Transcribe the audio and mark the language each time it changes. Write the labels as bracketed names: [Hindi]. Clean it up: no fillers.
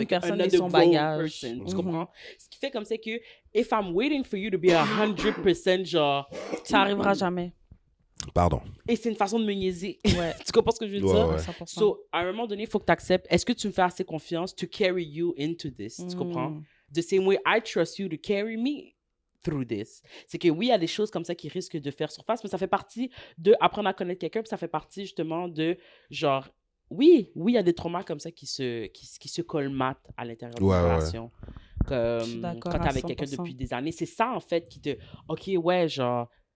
[French] avec personne un et son bagage. Tu comprends? Ce qui fait comme c'est que, [English] if I'm waiting for you to be 100% genre... [French] Ça arrivera jamais. Pardon. Et c'est une façon de me niaiser. Ouais. Tu comprends ce que je veux dire? Ouais. 100%. So, à un moment donné, il faut que tu acceptes. Est-ce que tu me fais assez confiance [English] to carry you into this? [French] Tu comprends? [English] The same way I trust you to carry me through this. [French] C'est que oui, il y a des choses comme ça qui risquent de faire surface, mais ça fait partie de apprendre à connaître quelqu'un, puis ça fait partie justement de genre, oui, il y a des traumas comme ça qui se colmatent à l'intérieur de la relation. Comme d'accord quand à t'es avec quelqu'un 100%. depuis des années. C'est ça, en fait, qui te... OK, ouais, genre...